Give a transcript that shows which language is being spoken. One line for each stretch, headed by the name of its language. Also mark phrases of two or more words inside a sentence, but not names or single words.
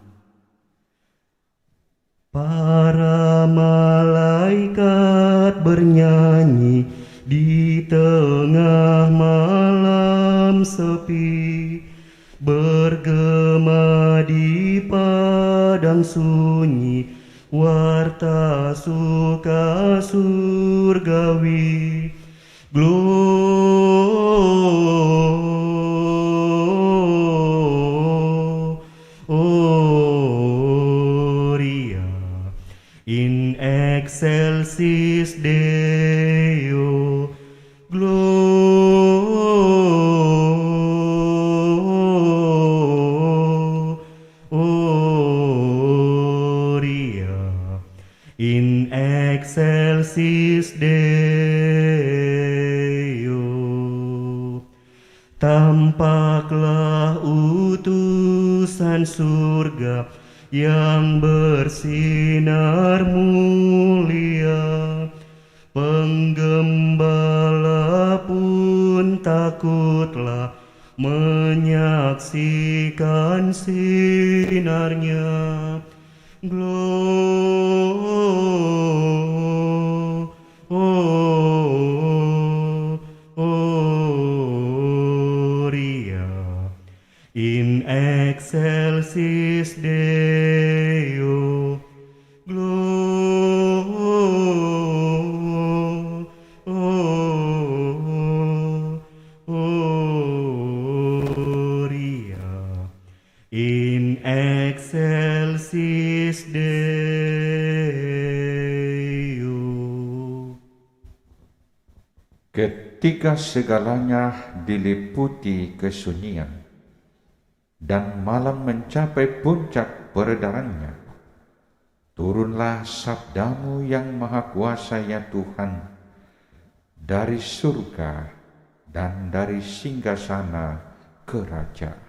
Indonesian: Para malaikat bernyanyi di tengah malam sepi, bergema di padang sunyi, warta suka surgawi.
Latin: Gloria in excelsis Deo. Gloria in excelsis Deo.
Indonesian: Tampaklah utusan surga yang bersinar mulia. Penggembala pun takutlah menyaksikan sinarnya.
Latin: Gloria in excelsis Deo. Gloria in excelsis Deo.
Indonesian: Ketika segalanya diliputi kesunyian dan malam mencapai puncak peredarannya, turunlah sabdamu yang maha kuasa ya Tuhan dari surga dan dari singgasana kerajaan.